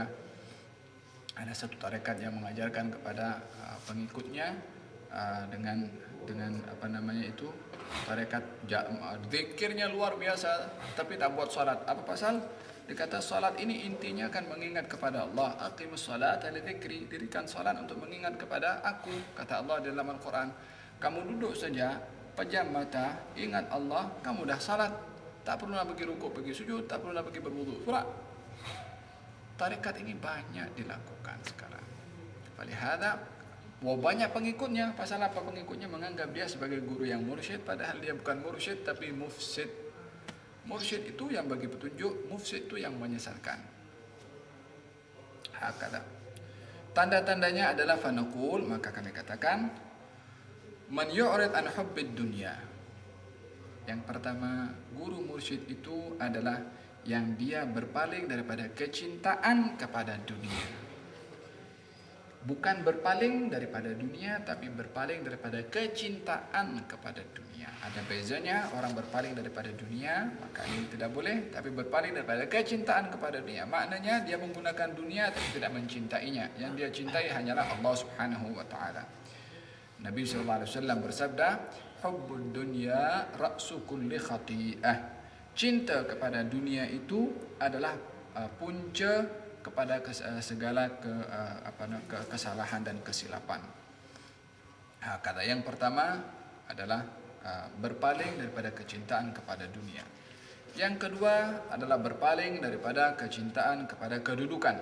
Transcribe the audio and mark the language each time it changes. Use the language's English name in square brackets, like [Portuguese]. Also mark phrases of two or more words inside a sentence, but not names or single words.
[Malay] Ada satu tarekat yang mengajarkan kepada pengikutnya dengan tarekat zikirnya luar biasa tapi tak buat salat. Apa pasal? Dikata salat ini intinya akan mengingat kepada Allah. [Arabic] Aqimus salata li dzikri, [Malay] dirikan salat untuk mengingat kepada aku. Kata Allah dalam Al-Quran, kamu duduk saja, pejam mata, ingat Allah, kamu dah salat. Tak perlu nak pergi rukuk, pergi sujud, tak perlu nak pergi berwudu. Surah. Tarekat ini banyak dilakukan sekarang. Walihada, banyak pengikutnya. Pasal apa? Pengikutnya menganggap dia sebagai guru yang mursyid, padahal dia bukan mursyid tapi mufsid. Mursyid itu yang bagi petunjuk, mufsid itu yang menyesatkan. Hakada. Tanda-tandanya adalah fanaqul, maka kami katakan, [Arabic] man yu'rid an hubbid dunya. [Malay] Yang pertama, guru mursyid itu adalah yang dia berpaling daripada kecintaan kepada dunia. Bukan berpaling daripada dunia, tapi berpaling daripada kecintaan kepada dunia. Ada bezanya, orang berpaling daripada dunia, maka ini tidak boleh. Tapi berpaling daripada kecintaan kepada dunia, maknanya dia menggunakan dunia tapi tidak mencintainya. Yang dia cintai hanyalah Allah [Arabic] Subhanahu wa ta'ala. [Malay] Nabi SAW bersabda, [Arabic] hubbud dunya ra'su kulli khati'ah. [Malay] Cinta kepada dunia itu adalah punca kepada segala kesalahan dan kesilapan. Kata yang pertama adalah berpaling daripada kecintaan kepada dunia. Yang kedua adalah berpaling daripada kecintaan kepada kedudukan.